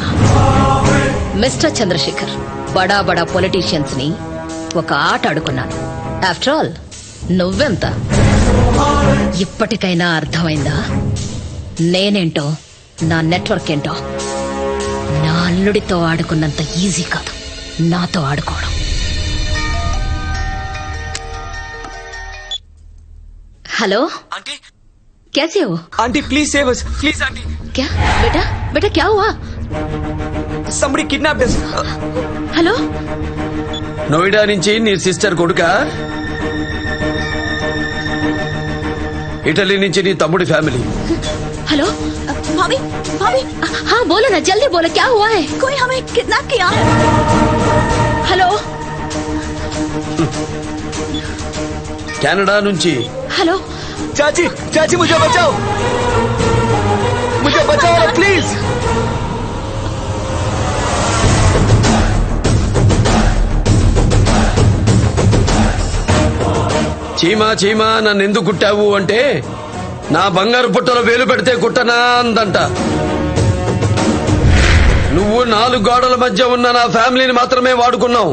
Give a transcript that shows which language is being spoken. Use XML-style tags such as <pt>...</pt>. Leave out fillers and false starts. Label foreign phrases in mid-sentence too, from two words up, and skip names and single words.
<te>మిస్టర్ చంద్రశేఖర్,</te> <hi>बड़ा बड़ा</hi> <te>పొలిటీషియన్స్ ని ఒక ఆట ఆడుకున్నాను.</te> <en>after all</en> <te>నువ్వెంత? ఇప్పటికైనా అర్థమైందా నేనేంటో, నా నెట్వర్క్ ఏంటో? నా అల్లుడితో ఆడుకున్నంత ఈజీ కాదు నాతో ఆడుకోవడం.</te> <hi>हेलो आंटी, कैसे हो?</hi> <en>Aunty please save us, please aunty.</en> <hi>क्या बेटा, बेटा क्या हुआ?</hi> <en>somebody kidnapped us.</en> <hi>हेलो,</hi> <te>నోయిడా నుంచి నీ సిస్టర్ కొడుక, ఇటలీ నుంచి నీ తమ్ముడి ఫ్యామిలీ.</te> <hi>हेलो भाभी, भाभी, हाँ बोलो ना, जल्दी बोलो, क्या हुआ है? कोई हमें किडनैप किया. हेलो</hi> <te>కెనడా నుంచి.</te> <hi>हेलो चाची, चाची मुझे बचाओ, मुझे बचाओ प्लीज.</hi> <te>చీమా చీమా నన్ను ఎందుకు కుట్టావు అంటే, నా బంగారు పుట్టలో వేలు పెడితే కుట్టనా అందంట. నువ్వు 4 గోడల మధ్య ఉన్న నా ఫ్యామిలీని మాత్రమే వాడుకున్నావు.</te>